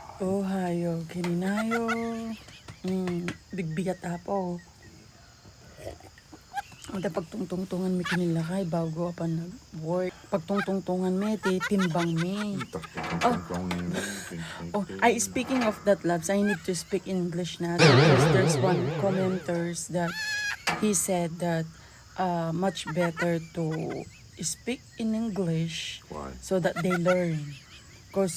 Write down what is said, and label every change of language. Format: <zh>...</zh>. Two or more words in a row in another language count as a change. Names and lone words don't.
<ilo>Ohayo, kininayo. Bigbigat apo. Ada pagtungtungtungan mi kinilakay bago apan nag-work. Pagtungtungtungan mi, timbang mi.</ilo> <en>Speaking of that, loves, I need to speak English na. Because there's one commenters that he said that much better to speak in English. Why? So that they learn. Because</en>